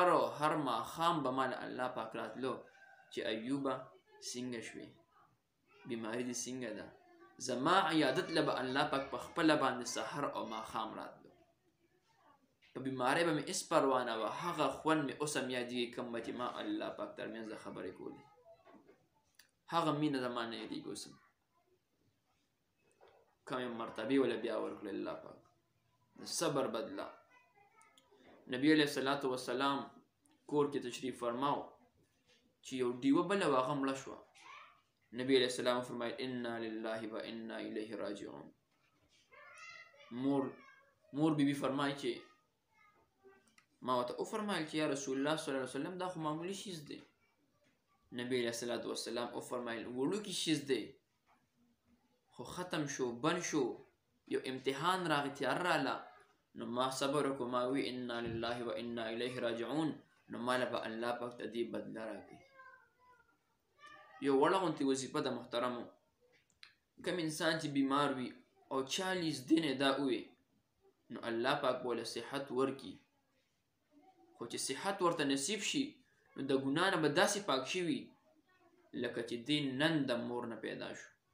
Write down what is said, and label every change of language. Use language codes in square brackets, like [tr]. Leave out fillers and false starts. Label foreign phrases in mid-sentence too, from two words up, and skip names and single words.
[ps] او هر ماښام به ما له الله پاک راتلو چې ایوبه څنګه شوې بیماري دې څنګه ده زما عیادت له به الله پاک په خپله باندې سهار او ماښام راتلو په بیمارۍ به مې هېڅ پروا نه وه هغه خوند مې اوس هم یادېږي کوم به چې ما الله پاک ترمنځ د خبرې کولې هغه مینه زما نه یادېږي اوس هم کومې مرتبې وله بیا ورکړې الله پاک د صبر بدله نبی [ar] علیہ السلام [ps] کور کې تشریف فرماو چې یو ډیوه بله وه هغه مړه شوه نبی [ar] علیہ السلام [ps] فرمایل [ar] انا لله و انا الیه راجعون [ps] مور بیبي فرمایي چې ما ورته وفرمایل چې یا رسول الله [ar] صلی الله علیه وسلم [ps] دا خو معمولي شیز دی نبی [ar] علیہ السلام [ps] وفرمایل وړوکی شیز دی خو ختم شو بند شو یو امتحان راغی تیار راله نو ما صبر وکړو ما وی [ar] انا لله و انا الیه راجعون [ps] نو ماله به الله پاک ته دې بدله راکړي یو وړه غوندې وظیفه د محترمو کوم انسان چې بیمار وي او 40 دنې دا ووي نو الله پاک به له صحت ورکي خو چې صحت ورته نصیب شي نو د ګناه نه به داسې پاک شوي لکه چې دې نن د مور نه پیدا شو